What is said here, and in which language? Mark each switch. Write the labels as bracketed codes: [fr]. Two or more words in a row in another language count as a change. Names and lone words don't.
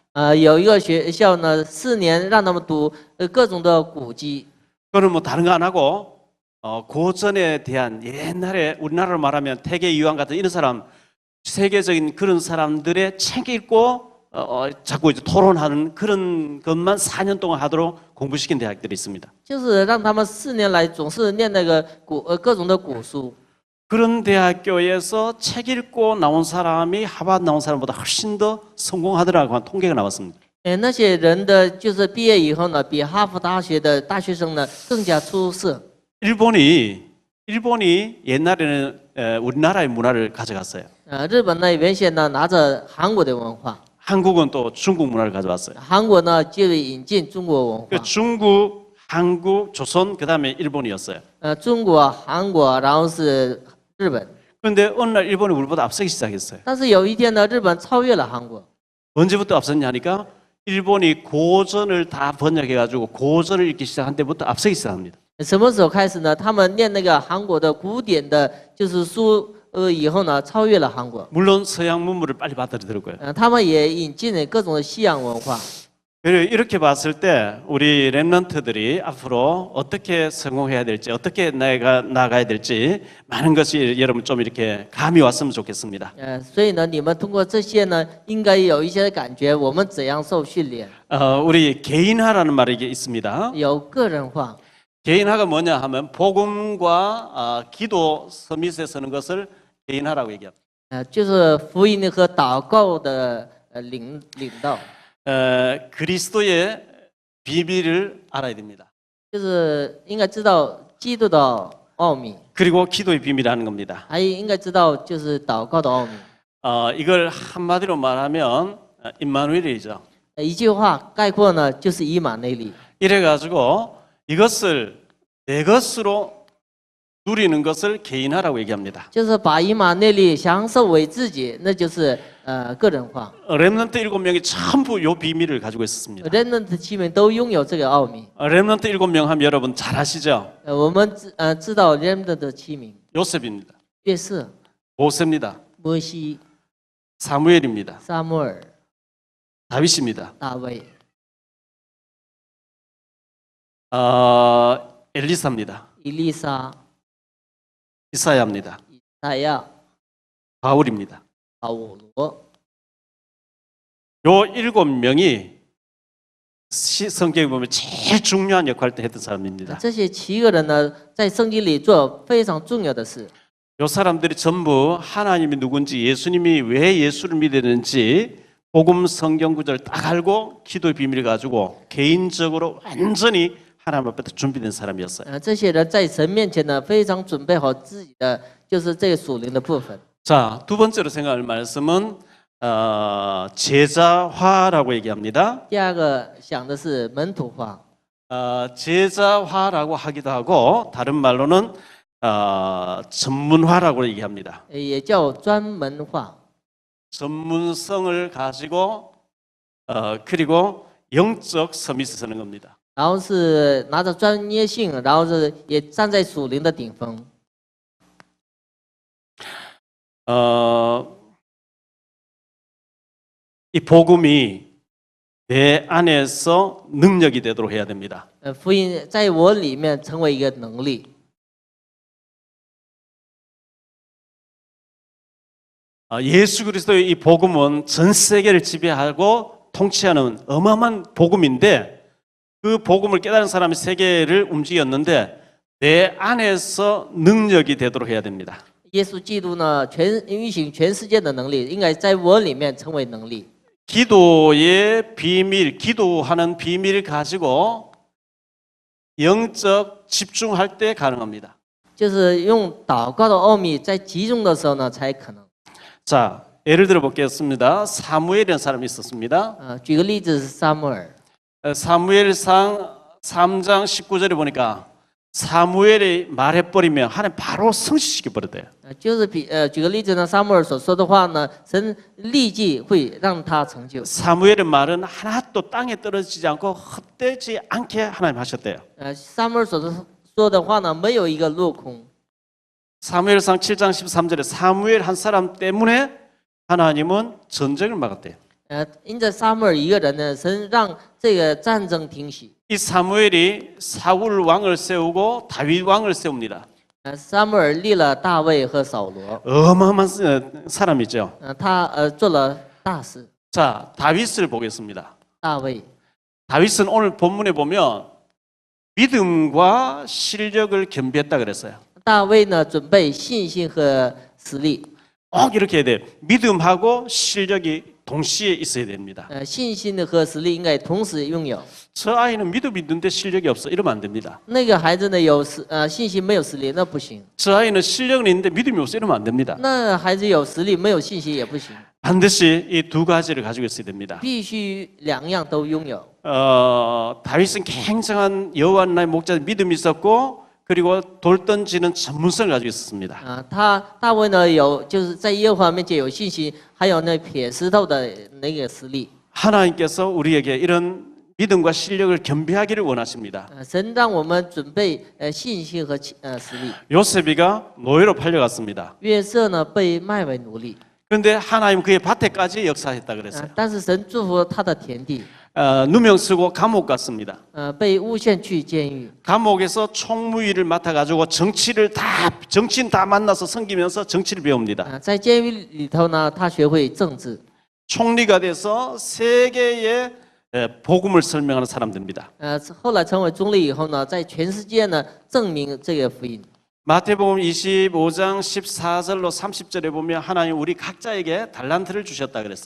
[zh] 有一个学校呢，4年让他们读各种的古籍。 [ko] 그거는 뭐 다른 거 안 하고 고전에 대한 옛날에 우리나라로 말하면 태계 이황 같은 이런 사람 세계적인 그런 사람들의 책 읽고 자꾸 이제 토론하는 그런 것만 4년 동안 하도록 공부시킨 대학들이 있습니다. [zh] 就是让他们4年来总是念那个各种的古书。 [ko] 그런 대학교에서 책 읽고 나온 사람이 하버드 나온 사람보다 훨씬 더 성공하더라고 하는 통계가 나왔습니다. [zh] 那些人的就是毕业以后呢，比哈佛大学的大学生呢更加出色。 [ko] 일본이 옛날에는 우리나라의 문화를 가져갔어요. [zh] 日本呢原先呢拿着韩国的文化， [ko] 한국은 또 중국 문화를 가져왔어요. [zh] 韩国呢就引进中国文化。 [ko] 그 중국, 한국, 조선 그다음에 일본이었어요. [zh] 中国、韩国，然后是日本。 [ko] 그런데 어느 날 일본이 우리보다 앞서기 시작했어요. [zh] 但是有一天呢，日本超越了韩国。 [ko] 언제부터 앞섰냐니까 일본이 고전을 다 번역해가지고 고전을 읽기 시작한 때부터 앞서기 시작합니다. [zh] 什么时候开始呢？他们念那个韩国的古典的，就是书，以后呢，超越了韩国。 [ko] 물론 서양 문물을 빨리 받아들였고요. [zh] 他们也引进了各种的西洋文化。 [ko] 그리고 이렇게 봤을 때 우리 렘넌트들이 앞으로 어떻게 성공해야 될지, 어떻게 나가야 될지 많은 것이 여러분 좀 이렇게 감이 왔으면 좋겠습니다. [zh] 所以呢，你们通过这些呢，应该有一些感觉，我们怎样受训练？ [ko] 우리 개인화라는 말이 있습니다. [zh] 有个人化。 [ko] 개인화가 뭐냐 하면 복음과 기도 서밋에 서는 것을 개인화라고 얘기합니다. [zh] 就是福音和祷告的领导。 [ko] 그리스도의 비밀을 알아야 됩니다. [zh] 就是应该知道基督的奥秘， [ko] 그리고 기도의 비밀이라는 겁니다. [zh] 还应该知道就是祷告的奥秘。 [ko] 이걸 한마디로 말하면 임마누엘이죠. [zh] 一句话概括呢，就是以马内利。 [ko] 이래가지고 이것을 내 것으로 누리는 것을 개인화라고 얘기합니다. [zh] 就是把以马内利享受为自己，那就是个人化。 [ko] 렘넌트 7명이 전부 이 비밀을 가지고 있었습니다. [zh] remnant 7 名都拥有这个奥秘。 [ko] 렘넌트 7명 하면 여러분 잘 아시죠? [zh] 我们知道 remnant 的7名， [ko] 요셉입니다. [zh] 约瑟、 [ko] 모세입니다. [zh] 摩西、 [ko] 사무엘입니다. [zh] 撒母耳、 [ko] 다윗입니다. [zh] 大卫、 [ko] 엘리사입니다. [zh] 以利沙、 [ko] 이사야입니다. [zh] 以赛亚、 [ko] 바울입니다. [zh] 保罗。 [ko] 요 7명이 성경에 보면 제일 중요한 역할을 했던 사람입니다. [zh] 这些7个人呢，在圣经里做非常重要的事。 [ko] 요 사람들이 전부 하나님이 누군지 예수님이 왜 예수를 믿었는지 복음 성경 구절을 딱 알고 기도의 비밀을 가지고 개인적으로 완전히 하나님 앞에 준비된 사람이었어요. [zh] 这些人在神面前呢，非常准备好自己的，就是这个属灵的部分。 [ko] 자, 두 번째로 생각할 말씀은 제자화라고 얘기합니다. [zh] 第二个想的是门徒化， [ko] 제자화라고 하기도 하고 다른 말로는 전문화라고 얘기합니다. [zh] 也叫专门化。 [ko] 전문성을 가지고 그리고 영적 서밋에 서는 겁니다. [zh] 然后是拿着专业性，然后是也站在属灵的顶峰。 [ko] 이 복음이 내 안에서 능력이 되도록 해야 됩니다. [zh] 福音在我里面成为一个能力。 [ko] 예수 그리스도의 이 복음은 전 세계를 지배하고 통치하는 어마어마한 복음인데 그 복음을 깨달은 사람이 세계를 움직였는데 내 안에서 능력이 되도록 해야 됩니다. [zh] 耶稣基督呢，运行全世界的能力，应该在我里面成为能力。 [ko] 기도의 비밀, 기도하는 비밀을 가지고 영적 집중할 때 가능합니다. [zh] 就是用祷告的奥秘，在集中的时候呢，才可能。 [ko] 자, 예를 들어 보겠습니다. 사무엘이라는 사람이 있었습니다. [zh] 举个例子是撒母耳， [ko] 사무엘상 3장 19절에 보니까 사무엘이 말해버리면 하나님 바로 성취시켜 버렸대요. [zh] 就是举个例子呢，撒母耳所说的话呢，神立即会让他成就。 [ko] 사무엘의 말은 하나도 땅에 떨어지지 않고 헛되지 않게 하나님 하셨대요. [zh] 撒母耳所说的话呢，没有一个落空。 [ko] 사무엘상 7장 13절에 사무엘 한 사람 때문에 하나님은 전쟁을 막았대요. [zh] 因着撒母耳一个人呢，神让这个战争停息。 [ko] 이 사무엘이 사울 왕을 세우고 다윗 왕을 세웁니다. [zh] 撒母耳立了大卫和扫罗， [ko] 어마어마한 사람이죠. [zh] 他做了大事。 [ko] 자, 다윗을 보겠습니다. [zh] 大卫， [ko] 다윗은 오늘 본문에 보면 믿음과 실력을 겸비했다 그랬어요. [zh] 大卫呢准备信心和实力， [ko] 꼭 이렇게 해야 돼요. 믿음하고 실력이 동시에 있어야 됩니다. [zh] 信心的和实力应该同时拥有。 [ko] 저 아이는 믿음이 있는데 실력이 없어. 이러면 안 됩니다. [zh] 那个孩子呢信心没有实力那不行， [ko] 저 아이는 실력은 있는데 믿음이 없어. 이러면 안 됩니다. [zh] 那孩子有实力没有信心也不行， [ko] 반드시 이 두 가지를 가지고 있어야 됩니다. [zh] 必须两样都拥有。 [ko] 다윗은 굉장한 여호와 나의 목자의 믿음이 있었고 그리고 돌 던지는 전문성을 가지고 있었습니다. [zh] 大卫呢有就是在耶和华面前有信心，还有那撇石头的那个实力。 [ko] 하나님께서 우리에게 이런 믿음과 실력을 겸비하기를 원하십니다. [zh] 神让我们准备信心和实力。 [ko] 요셉이가 노예로 팔려갔습니다. [zh] 约瑟呢被卖为奴隶， [ko] 그런데 하나님 그의 밭에까지 역사했다 그랬어요. [zh] 但是神祝福他的田地， [ko] 누명 쓰고 감옥 갔습니다. [zh] 被诬陷去监狱， [ko] 감옥에서 총무위를 맡아가지고 정치인 다 만나서 섬기면서 정치를 배웁니다. [zh] 在监狱里头呢，他学会政治， [ko] 총리가 돼서 세계에 복음을 설명하는 사람 됩니다. [zh] 后来成为总理以后呢，在全世界呢证明这个福音。 [ko] 마태복음 25장 14절로 30절에 보면 하나님 우리 각자에게 달란트를 주셨다 그랬어요.